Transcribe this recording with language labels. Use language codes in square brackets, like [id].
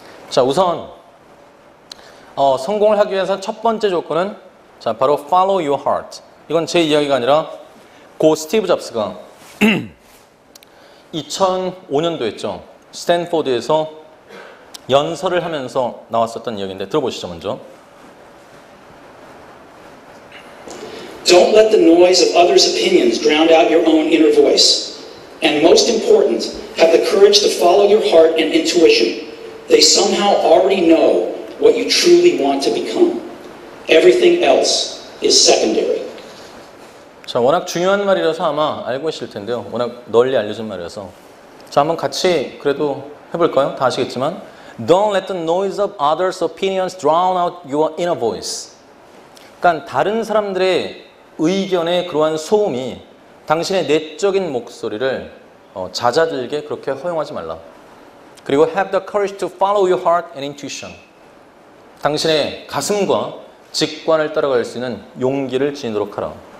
[ko] 자, 우선 성공을 하기 위해서 첫 번째 조건은 자, 바로 [en] follow your heart. [ko] 이건 제 이야기가 아니라 고 스티브 잡스가 2005년도였죠. 스탠포드에서 연설을 하면서 나왔었던 이야기인데 들어보시죠, 먼저. [en] Don't let the noise of others' opinions drown out your own inner voice. And most important, have the courage to follow your heart and intuition. They somehow already know what you truly want to become. Everything else is secondary. [ko] 자, 워낙 중요한 말이라서 아마 알고 계실 텐데요. 워낙 널리 알려진 말이라서. 자, 한번 같이 그래도 해볼까요? 다 아시겠지만 [en] Don't let the noise of others' opinions drown out your inner voice. [ko] 그러니까 다른 사람들의 의견의 그러한 소음이 당신의 내적인 목소리를 잦아들게 그렇게 허용하지 말라. [en] 그리고 have the courage to follow your heart and intuition. [ko] 당신의 가슴과 직관을 따라갈 수 있는 용기를 지니도록 하라.